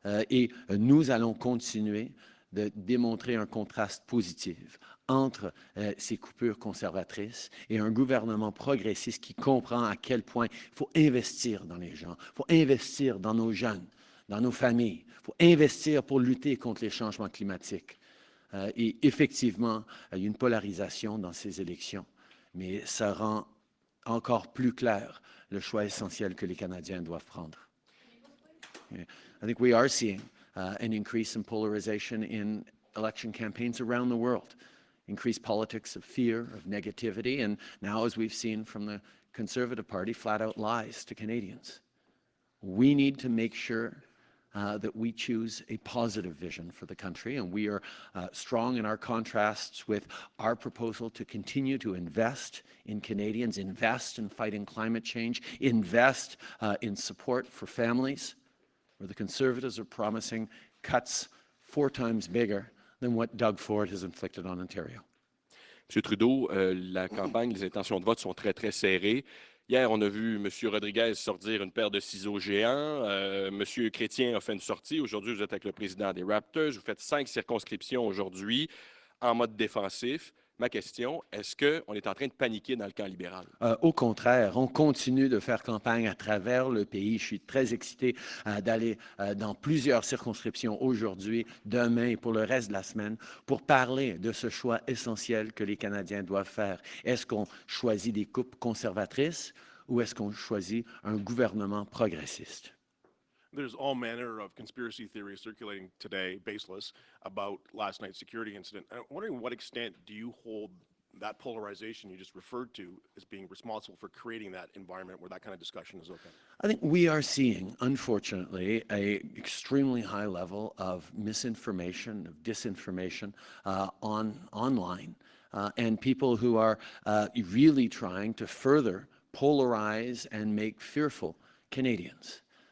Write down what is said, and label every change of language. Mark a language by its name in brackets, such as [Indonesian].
[French] Et nous allons continuer de démontrer un contraste positif entre ces coupures conservatrices et un gouvernement progressiste qui comprend à quel point il faut investir dans les gens, il faut investir dans nos jeunes, dans nos familles, il faut investir pour lutter contre les changements climatiques. Et effectivement, il y a une polarisation dans ces élections, mais ça rend encore plus clair le choix essentiel que les Canadiens doivent prendre. [English] I think we are seeing an increase in polarization in election campaigns around the world, increased politics of fear, of negativity, and now, as we've seen from the Conservative Party, flat-out lies to Canadians. We need to make sure that we choose a positive vision for the country, and we are strong in our contrasts with our proposal to continue to invest in Canadians, invest in fighting climate change, invest in support for families, where the Conservatives are promising cuts 4 times bigger than what Doug Ford has inflicted on Ontario. [French] M. Trudeau, la campagne, les intentions de vote sont très, très serrées. Hier, on a vu M. Rodriguez sortir une paire de ciseaux géants. M. Chrétien a fait une sortie. Aujourd'hui, vous êtes avec le président des Raptors. Vous faites 5 circonscriptions aujourd'hui en mode défensif. Ma question, est-ce qu'on est en train de paniquer dans le camp libéral? Au contraire, on continue de faire campagne à travers le pays. Je suis très excité d'aller dans plusieurs circonscriptions aujourd'hui, demain et pour le reste de la semaine pour parler de ce choix essentiel que les Canadiens doivent faire. Est-ce qu'on choisit des coupes conservatrices ou est-ce qu'on choisit un gouvernement progressiste? [English] There's all manner of conspiracy theories circulating today, baseless, about last night's security incident. I'm wondering what extent do you hold that polarization you just referred to as being responsible for creating that environment where that kind of discussion is okay? I think we are seeing, unfortunately, an extremely high level of misinformation, of disinformation online, and people who are really trying to further polarize and make fearful Canadians.